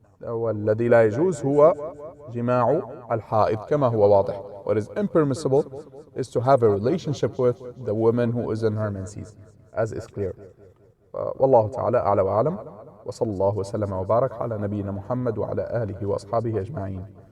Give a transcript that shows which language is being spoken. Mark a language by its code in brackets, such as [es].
[ar] والذي لا يجوز هو جماع الحائض كما هو واضح. [en] What is impermissible is to have a relationship with the woman who is in her menses, as is clear. [ar] والله تعالى أعلى وأعلم، وصلى الله وسلم وبارك على نبينا محمد وعلى آله وأصحابه أجمعين.